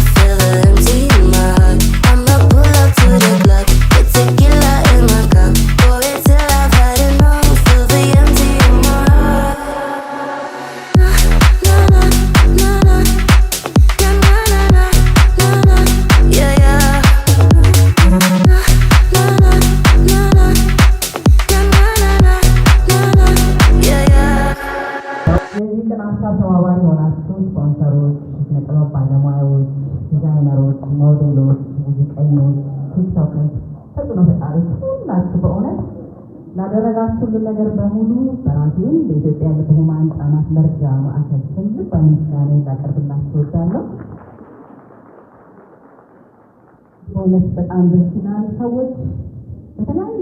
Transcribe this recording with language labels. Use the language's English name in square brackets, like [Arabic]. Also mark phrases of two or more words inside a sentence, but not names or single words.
[English] Feel the empty in my heart. I'ma pull up to the club with tequila in my cup. Pour it till I've had enough. Feel the empty in my heart. Na na na na na na na na na na. Yeah yeah. Na na na na na na na na. Yeah yeah. [Amharic] የዚህ ቀን ሀሳብ ተባባሪ የሆናችሁ ስፖንሰሮች፣ የጥበብ ባለሙያዎች፣ ዲዛይነሮች፣ ሞዴሎች፣ ሙዚቀኞች፣ ቲክቶከርስ፣ ተጽዕኖ ፈጣሪዎች ሁላችሁ በእውነት ላደረጋችሁልን ነገር በሙሉ በራሴም በኢትዮጵያ ልብ ህሙማን ህጻናት መርጃ ማዕከል ስም ልባዊ ምስጋናዬን ላቀርብላችሁ እወዳለሁ። በእውነት በጣም ደስ ይላል። ሰዎች በተለያየ